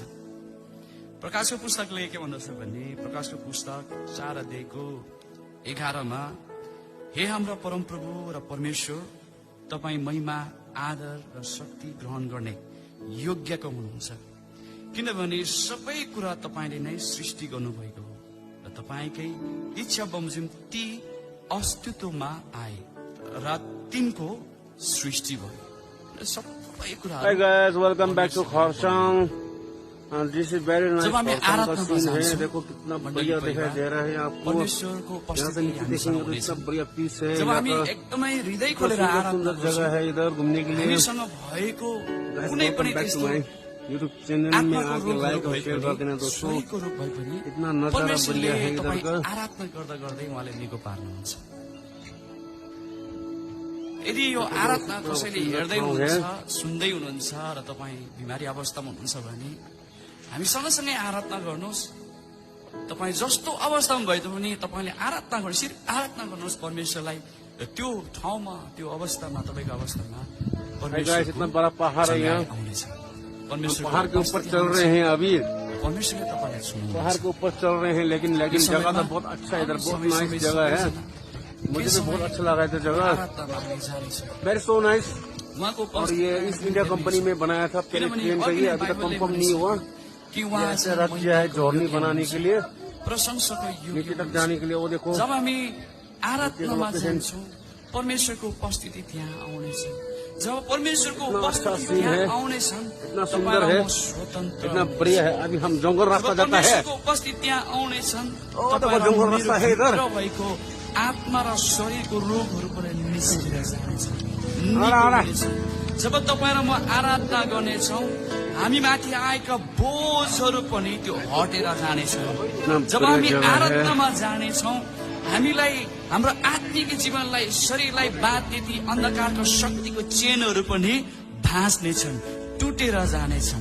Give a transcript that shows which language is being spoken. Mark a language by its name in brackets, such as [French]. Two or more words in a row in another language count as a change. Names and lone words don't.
[Nepali] प्रकाशको पुस्तकले के भन्दछ भने प्रकाशको पुस्तक 4:11 हे हाम्रा परमप्रभु र परमेश्वर, तपाईँ महिमा आदर र शक्ति ग्रहण गर्ने योग्यको हुनुहुन्छ, किनभने सबै कुरा तपाईँले नै सृष्टि गर्नुभएको हो र तपाईँकै इच्छा बमोजिम ती अस्तित्वमा आए र तिनको सृष्टि भयो। सबै कुरा [English] Hi guys, welcome back to Kharsang. This is very nice. [Nepali] जब हामी आराधना [Hindi] सीन है, देखो कितना बढ़िया दिखाई दे रहा है आपको। [Nepali] परमेश्वरको [Hindi] यहाँ से नीचे देखेंगे तो इतना बढ़िया पीस है। [Nepali] जब हामी एकदमै हृदय खोलेर आराधना [Hindi] सुंदर जगह है इधर घूमने के लिए। [Nepali] हामीसँग भएको कुनै पनि त्यस्तो [Hindi] YouTube चैनल में आके लाइक और शेयर कर देना दोस्तों। [Nepali] शरीरको रूप भए पनि [Hindi] इतना नजारा बढ़िया है इधर का। [Nepali] आराधना गर्दा गर्दै उहाँले निको पार्नुहुन्छ। यदि यो आराधना कसैले हेर्दै हुनुहुन्छ, सुन्दै हुनुहुन्छ र तपाईँ बिमारी अवस्थामा हुनुहुन्छ भने हामी सँगसँगै आराधना गर्नुहोस्। तपाईँ जस्तो अवस्थामा भए पनि तपाईँले आराधना गर्नुहोस्, सिर्फ आराधना गर्नुहोस् परमेश्वरलाई। त्यो ठाउँमा त्यो अवस्थामा तपाईँको अवस्थामा [Hindi] इतना बड़ा पहाड़ है यहाँ। पहाड़ के ऊपर चल रहे हैं अभी। [Nepali] परमेश्वरले तपाईँलाई सुन्नु। [Hindi] पहाड़ के ऊपर चल रहे हैं लेकिन जगह तो बहुत अच्छा है इधर, बहुत नाइस जगह है। मुझे तो बहुत अच्छा लगा था जगह, [English] very so nice. [Hindi] और ये ईस्ट इंडिया कंपनी में बनाया था पहले ट्रेन का, ये अभी तक कंफर्म नहीं हुआ कि ऐसा रथ किया है जर्नी बनाने के लिए, नीचे तक जाने के लिए। वो देखो [Nepali] जब हामी आराधनामा जान्छौँ परमेश्वरको उपस्थिति त्यहाँ आउनेछ। जब परमेश्वरको उपस्थिति त्यहाँ आउनेछन्, [Hindi] इतना सुंदर है, इतना बढ़िया है। अभी हम जंगल रास्ता जाता है, [Nepali] परमेश्वरको उपस्थिति त्यहाँ आउनेछन्, [Hindi] जंगल रास्ता है इधर। [Nepali] आत्मा र शरीरको रोगहरू पनि निस्किएर जानेछ। जब तपाईँ र म आराधना गर्नेछौँ, हामी माथि आएका बोझहरू पनि त्यो हटेर जानेछ। जब हामी आराधनामा जानेछौँ, हामीलाई हाम्रो आत्मिक जीवनलाई शरीरलाई बाँध्ने ती अन्धकारको शक्तिको चेनहरू पनि भाँच्नेछन्, टुटेर जानेछन्।